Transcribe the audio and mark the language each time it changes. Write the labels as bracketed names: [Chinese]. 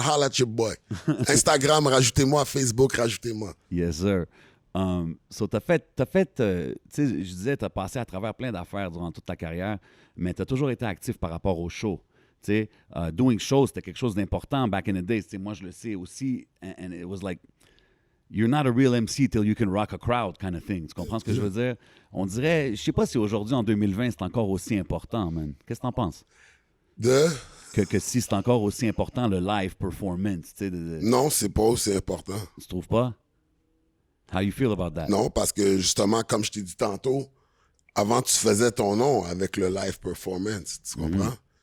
[English] Holla at your boy. Instagram, [French] rajoutez-moi. [English] Facebook, rajoutez-moi. Yes, sir. [French] So t'as fait tu sais, je disais, t'as passé à travers plein d'affaires durant toute ta carrière, mais t'as toujours été actif par rapport aux shows. Tu sais, [English] doing shows, [French] c'était quelque chose d'important [English] back in the days. [French] Tu sais, moi, je le sais aussi. [English] And it was like, you're not a real MC till you can rock a crowd kind of thing. [French] Tu comprends ce que je veux dire? On dirait, je sais pas si aujourd'hui, en 2020, c'est encore aussi important, man. Qu'est-ce que t'en penses? Que si c'est encore aussi important, le live performance, tu sais. Non, c'est pas aussi important. Tu trouves pas? [English] How you feel about that? [French] Non, parce que justement, comme je t'ai dit tantôt, avant, tu faisais ton nom avec le live performance. Tu comprends?